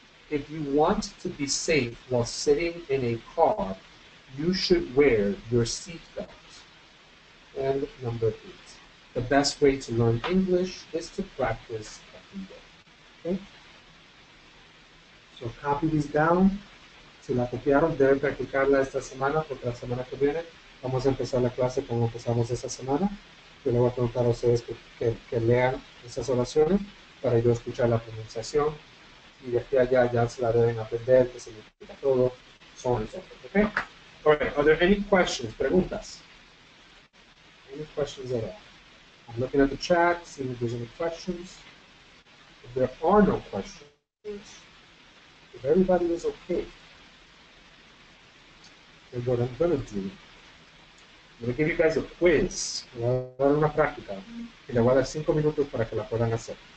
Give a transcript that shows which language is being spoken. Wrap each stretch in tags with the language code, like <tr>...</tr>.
<en>If you want to be safe while sitting in a car, you should wear your seatbelt. And number 8. The best way to learn English is to practice every day. Okay? So copy these down.</en> <es>Si la copiaron, deben practicarla esta semana, porque la semana que viene vamos a empezar la clase como empezamos esta semana. Yo le voy a preguntar a ustedes que lean esas oraciones para yo escuchar la pronunciación. Y de aquí a allá ya se la deben aprender, que significa todo,</es> <en>so on and so forth. Okay? All right. Are there any questions?</en> <es>Preguntas?</es> <en>Any questions at all? I'm looking at the chat, seeing if there's any questions. If there are no questions, if everybody is okay, then what I'm going to do, I'm going to give you guys a quiz.</en> <es>Le voy a dar una práctica y le voy a dar 5 minutos para que la puedan hacer.</es>